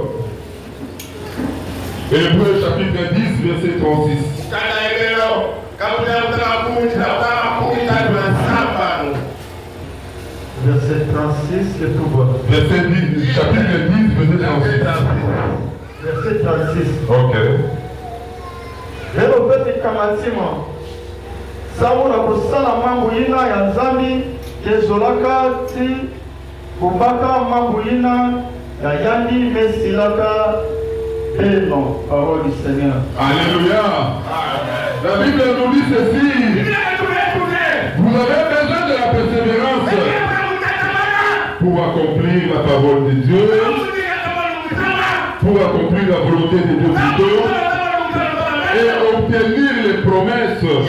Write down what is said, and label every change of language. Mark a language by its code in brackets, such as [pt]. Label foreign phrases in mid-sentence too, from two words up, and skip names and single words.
[fr] Hébreux chapitre 10, verset 36. Verset 36, c'est tout bon. Verset 10, chapitre 10, verset 36. Verset 36. Ok. [ktu] Lelo pete kamatima. Samu na kusala mambo ina ya nzambi kezolaka ti kubaka mambo ina ya yandi mesilaka beno. [fr] Parole du Seigneur. Alléluia. La Bible nous dit ceci. Vous avez besoin de la persévérance pour accomplir la parole de Dieu, pour accomplir la volonté de Dieu plutôt, et obtenir les promesses.